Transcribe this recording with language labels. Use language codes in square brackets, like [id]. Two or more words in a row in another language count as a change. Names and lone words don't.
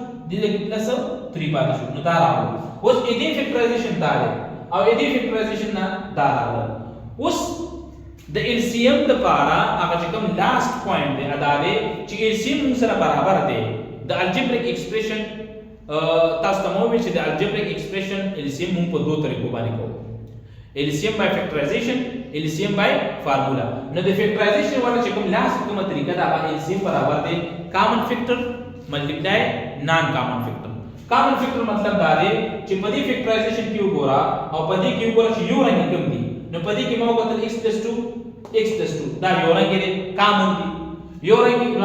[ps] دې کې پلس 3 پاتې شو نو دا راغله اوس دې فیکټرایزیشن دا دی او دې فیکټرایزیشن نه دا راغله اوس د LCM د پاره هغه چې کوم [en] last point [ps] دی ادا دی چې LCM سره برابر دی د [en] algebraic expression [ps] تاسو ته مو ویل چې د [en] algebraic expression [ps] LCM موږ په دوه طریقو باندې کوو [en] LCM by factorization LCM by formula [ps] نو د فیکټرایزیشن ولا چې کوم لاست کومه طریقه دا LCM برابر دی [en] common factor multiply non common factor common factor [ps] مطلب دا دی چې په دې فیکټرایزیشن کې وګورا او په دې کې وګورا چې یو رنګ کوم دی نو په دې کې مو کتل x + 2 دا یو رنګ دی کامن دی یو رنګ هغه